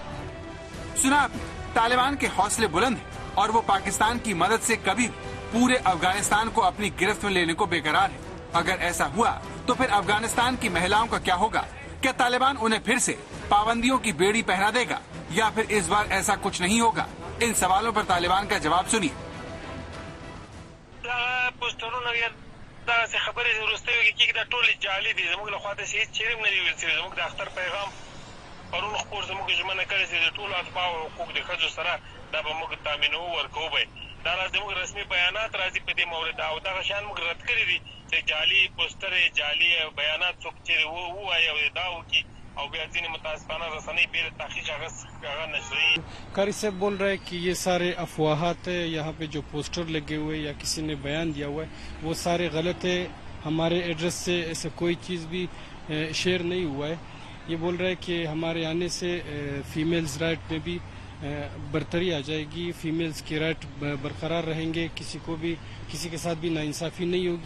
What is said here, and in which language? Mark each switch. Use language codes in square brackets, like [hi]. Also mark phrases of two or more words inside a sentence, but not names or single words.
[hi] सुना, तालिबान के हौसले बुलंद हैं और वो पाकिस्तान की मदद से कभी पूरे अफगानिस्तान को अपनी गिरफ्त में लेने को बेकरार है। अगर ऐसा हुआ तो फिर अफगानिस्तान की महिलाओं का क्या होगा? क्या तालिबान उन्हें फिर से पाबंदियों की बेड़ी पहना देगा या फिर इस बार ऐसा कुछ नहीं होगा? इन सवालों पर तालिबान का जवाब सुनिए। [ps] پوسټرونه یا داسې خبرې وروستیو کې کېږي دا ټولې جعلي دي. زموږ له خوا داسې هېڅ چیرې هم نه دي ویل شوي. زموږ د اختر پیغام پرون خپور زموږ ژمنه کړې چې د ټولو اتباعو حقوق د ښځو سره دا به موږ تامینوو ورکوو به دا زموږ رسمي بیانات راځي په دې مورد او دغه شیان موږ رد کړي دي چې جعلي پوسټرې جعلي بیانات څوک چیرې ووایي او دا وکړي और ځینې متاسفانه رسنۍ بې تحقیق هغه نشري. [hi] कारी साहब बोल रहे हैं कि ये सारे अफवाहात है, यहाँ पे जो पोस्टर लगे हुए या किसी ने बयान दिया हुआ है वो सारे गलत है. हमारे एड्रेस से ऐसा कोई चीज़ भी शेयर नहीं हुआ है. ये बोल रहे हैं कि हमारे आने से [en] females right [hi] में भी बरतरी आ जाएगी, फीमेल्स के राइट बरकरार रहेंगे, किसी को भी किसी के साथ भी नाइंसाफ़ी नहीं होगी.